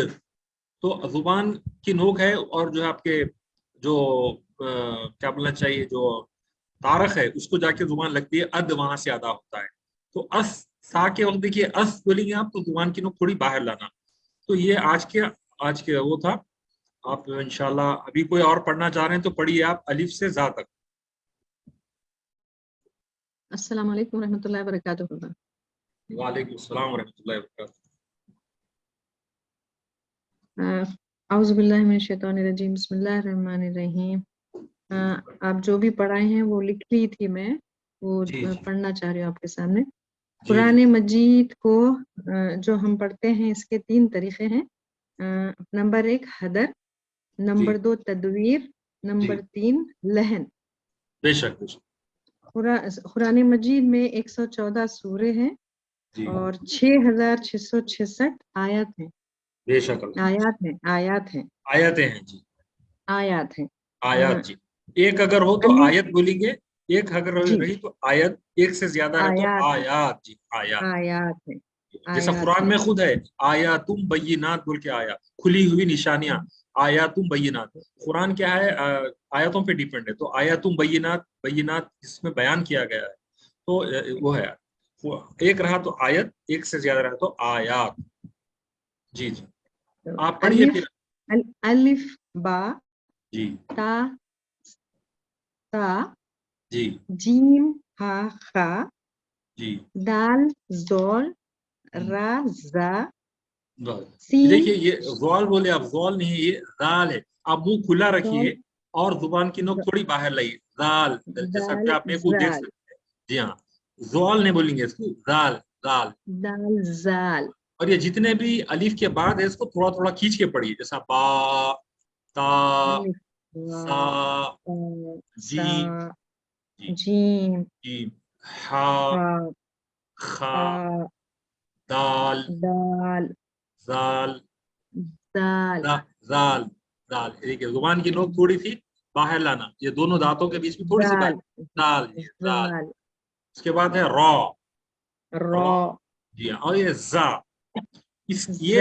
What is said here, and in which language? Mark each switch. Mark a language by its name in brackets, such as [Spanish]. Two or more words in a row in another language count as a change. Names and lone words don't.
[Hindi] तो जुबान की नोक है और जो है आपके जो क्या बोलना चाहिए, जो तारक है उसको जाके जुबान लगती है, अद वहां से अदा होता है। तो अस सा के वक्त देखिए अस बोलेंगे आप तो जुबान की नोक थोड़ी बाहर लाना। तो ये आज के वो था। आप इंशाल्लाह अभी कोई और पढ़ना चाह रहे हैं तो पढ़िए आप अलिफ से जा तक। [Arabic] السلام عليكم ورحمة الله وبركاته. وعليكم السلام ورحمة الله وبركاته. أعوذ بالله من الشيطان الرجيم، بسم الله الرحمن الرحيم. [Hindi] आप जो भी पढ़ाए हैं वो लिख ली थी मैं, वो जी जी पढ़ना चाह रही हूँ आपके सामने। जी कुरान मजीद को जो हम पढ़ते हैं इसके 3 तरीके हैं। नंबर 1 हदर, नंबर 2 तदवीर, नंबर 3 लहन। बेशक बेशक कुरान मजीद में 114 सूरे हैं जी और 6666 आयत हैं। बेशक अल्हम्दुलिल्लाह। आयत हैं आयतें हैं जी, आयत हैं। आयत जी। एक अगर हो तो अलिफ, आयत बोलेंगे, एक अगर जी, रही तो आयत, एक से ज्यादा है तो आयत हैं, आयात जी, आयात। आयत हैं, जैसा आयत कुरान हैं। में खुद है [Arabic] آياتٌ بيّنات [Hindi] बोल के आया, खुली हुई निशानियां, [Arabic] آياتٌ بيّنات. [Hindi] कुरान क्या है, आयतों पे डिपेंड है। तो [Arabic] آياتٌ بيّنات, [Hindi] बय्यिनात इसमें बयान किया गया है, तो वो है। एक रहा तो आयत, एक से ज्यादा रहा तो आयात। जी जी, तो आप पढ़िए अलिफ, फिर। अलिफ बा, जी ता ता, जी जीम हा खा, जी दाल जोल, हम्म, रा जा, बस। सीन देखिए ये ज़ॉल बोले आप, ज़ॉल नहीं है, ये दाल है। आप मुंह खुला जोल, रखिए और जुबान की नोक थोड़ी बाहर लाइए, दाल। जैसा दाल कि आप मेरे को देख जाल, सकते हैं। जी हाँ, ज़ॉल नहीं बोलेंगे इसको, दाल दाल। दाल जाल, और ये जितने भी अलीफ के बाद है इसको थोड़ा थोड़ा खींच के पढ़िए, जैसा बा, ता, अलिफ वा, सा, ता, सा, जीम, जी जीम जीम, हा, हा, खा, खा, दाल, दाल, जाल, दाल, जाल, दाल। देखिए जुबान की नोक थोड़ी सी बाहर लाना, ये दोनों दांतों के बीच में थोड़ी सी बाहर। दाल, दाल, ये दाल। जाल, उसके बाद है रॉ, रॉ, रॉ। जी हाँ, और ये जा। ये